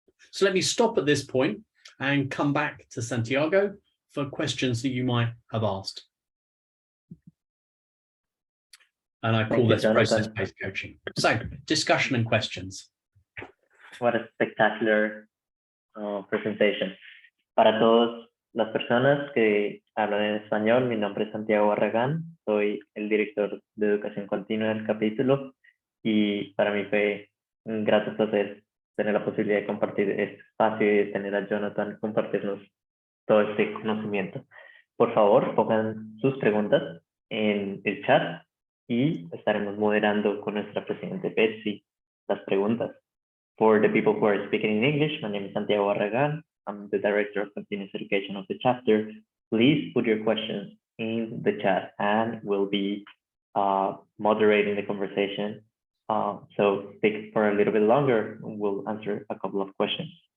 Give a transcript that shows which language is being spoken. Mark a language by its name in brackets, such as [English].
[English] So let me stop at this point and come back to Santiago for questions that you might have asked. And I call this process-based coaching. So, discussion and questions. What a spectacular presentation. [Spanish] Para todas las personas que hablan en español, mi nombre es Santiago Barragán, soy el director de educación continua del capítulo y para mí fue un grato placer tener la posibilidad de compartir este espacio y de tener a Jonathan compartirnos todo este conocimiento. Por favor, pongan sus preguntas en el chat y estaremos moderando con nuestra presidente Betsy las preguntas. [English] For the people who are speaking in English, my name is Santiago Barragán. I'm the Director of Continuous Education of the chapter. Please put your questions in the chat and we'll be moderating the conversation. So stick for a little bit longer and we'll answer a couple of questions.